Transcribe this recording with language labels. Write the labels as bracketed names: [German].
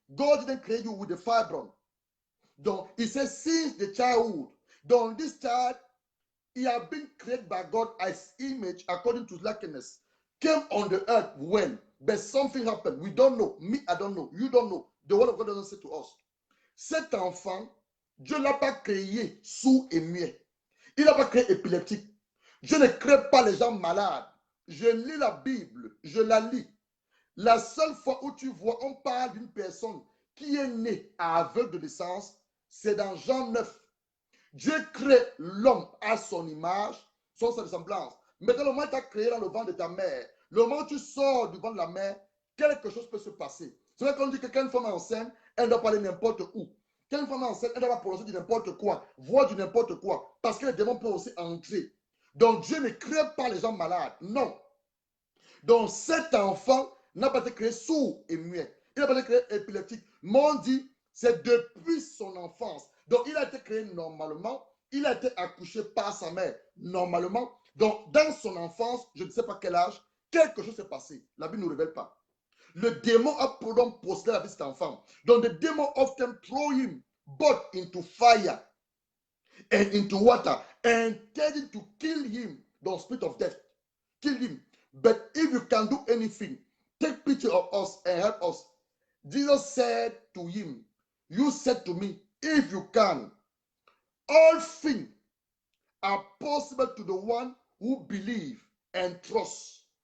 [English] God didn't create you with the fibron. Donc, he says, since the childhood, donc this child, he has been created by God as image according to likeness. Came on the earth when? But something happened. We don't know. Me, I don't know. You don't know. The word of God doesn't say to us. [French] Cet enfant, Dieu ne l'a pas créé sourd et muet. Il n'a pas créé épileptique. Dieu ne crée pas les gens malades. Je lis la Bible, je la lis. La seule fois où tu vois, on parle d'une personne qui est née aveugle de naissance, c'est dans Jean 9. Dieu crée l'homme à son image, son semblance. Mais dans le moment où tu as créé dans le ventre de ta mère, le moment où tu sors du ventre de la mère, quelque chose peut se passer. C'est vrai qu'on dit que quand une femme est enceinte, elle doit parler n'importe où. Quand une femme est enceinte, elle doit prononcer du n'importe quoi, voir du n'importe quoi, parce que les démons peuvent aussi entrer. Donc Dieu ne crée pas les gens malades, non. Donc cet enfant n'a pas été créé sourd et muet. Il n'a pas été créé épileptique. Mais on dit, c'est depuis son enfance. Donc il a été créé normalement. Il a été accouché par sa mère normalement. Donc dans son enfance, je ne sais pas quel âge, quelque chose s'est passé. La Bible ne nous révèle pas. Le démon a donc possédé la vie de cet enfant. [English] Donc the demon often throw him both into fire and into water and intending to kill him, the spirit of death. Kill him. But if you can do anything, take pity of us and help us. Jesus said to him, you said to me, if you can, all things are possible to the one who believe and trust.